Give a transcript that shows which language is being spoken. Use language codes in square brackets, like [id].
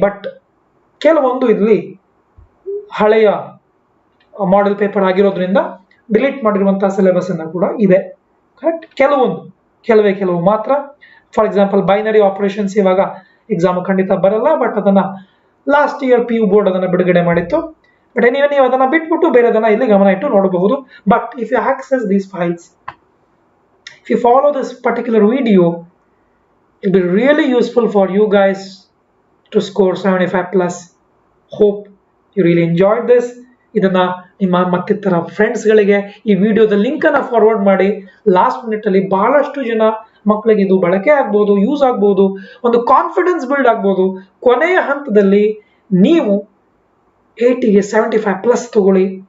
[kn] But ಕೆಲವೊಂದು ಇಲ್ಲಿ ಹಳೆಯ ಮಾಡೆಲ್ ಪೇಪರ್ ಆಗಿರೋದ್ರಿಂದ ಡಿಲೀಟ್ ಮಾಡಿರುವಂತಹ ಸಿಲೆಬಸ್ ಅನ್ನ ಕೂಡ ಇದೆ, ಕರೆಕ್ಟ್? ಕೆಲವು ಮಾತ್ರ. ಫಾರ್ ಎಕ್ಸಾಂಪಲ್ ಬೈನರಿ ಆಪರೇಷನ್ಸ್ ಇವಾಗ ಎಕ್ಸಾಮ್ ಖಂಡಿತ ಬರಲ್ಲ, ಬಟ್ ಅದನ್ನ ಲಾಸ್ಟ್ ಇಯರ್ PU ಬೋರ್ಡ್ ಅದನ್ನ ಬಿಡುಗಡೆ ಮಾಡಿತ್ತು. ಬಟ್ ಎನಿವೆ ನೀವು ಅದನ್ನ ಬಿಟ್ಬಿಟ್ಟು ಬೇರೆದನ್ನ ಇಲ್ಲಿ ಗಮನ ಇಟ್ಟು ನೋಡಬಹುದು. [en] But if you access these files, if you follow this particular video, it will be really useful for you guys to score 75 plus. Hope you really enjoyed this. [kn] ಇದನ್ನ ನಿಮ್ಮ ಮತ್ತಿತರ ಫ್ರೆಂಡ್ಸ್ಗಳಿಗೆ ಈ ವಿಡಿಯೋದ ಲಿಂಕ್ ಅನ್ನ ಫಾರ್ವರ್ಡ್ ಮಾಡಿ. ಲಾಸ್ಟ್ ಮಿನಿಟ್ ಅಲ್ಲಿ ಬಹಳಷ್ಟು ಜನ ಮಕ್ಕಳಿಗೆ ಇದು ಬಳಕೆ ಆಗ್ಬೋದು, ಯೂಸ್ ಆಗ್ಬೋದು, ಒಂದು ಕಾನ್ಫಿಡೆನ್ಸ್ ಬಿಲ್ಡ್ ಆಗ್ಬೋದು. ಕೊನೆಯ ಹಂತದಲ್ಲಿ ನೀವು 80ಗೆ 75 ಪ್ಲಸ್ ತಗೊಳ್ಳಿ.